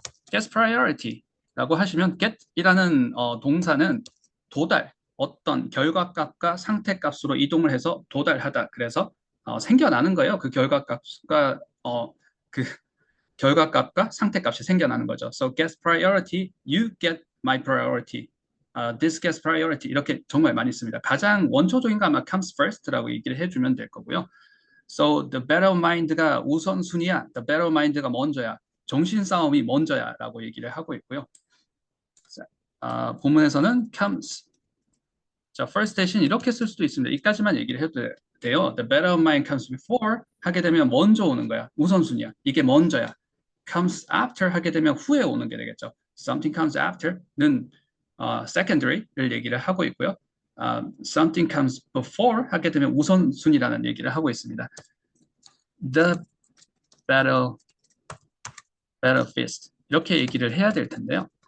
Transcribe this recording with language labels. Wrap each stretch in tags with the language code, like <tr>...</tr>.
<ko>guess priority 라고 하시면 get이라는 동사는 도달, 어떤 결과값과 상태값으로 이동을 해서 도달하다. 그래서 생겨나는 거예요. 그 결과값과 그 결과값과 상태값이 생겨나는 거죠.</ko> <en>So get priority, you get my priority. This gets priority</en> <ko>이렇게 정말 많이 씁니다. 가장 원초적인 거 아마 comes first라고 얘기를 해주면 될 거고요.</ko> <en>So the battle of mind가</en> <ko>우선순위야.</ko> <en>The battle of mind가</en> <ko>먼저야. 정신싸움이 먼저야 라고 얘기를 하고 있고요. 자, 본문에서는 comes 자, first 대신 이렇게 쓸 수도 있습니다. 이까지만 얘기를 해도 돼요.</ko> <en>The battle of mine comes before</en> <ko>하게 되면 먼저 오는 거야. 우선순위야. 이게 먼저야. comes after 하게 되면 후에 오는 게 되겠죠.</ko> <en>Something comes after</en> <ko>는 secondary를 얘기를 하고 있고요. Something comes before 하게 되면 우선순위라는 얘기를 하고 있습니다. The battlefield 이렇게 얘기를 해야 될 텐데요.</ko>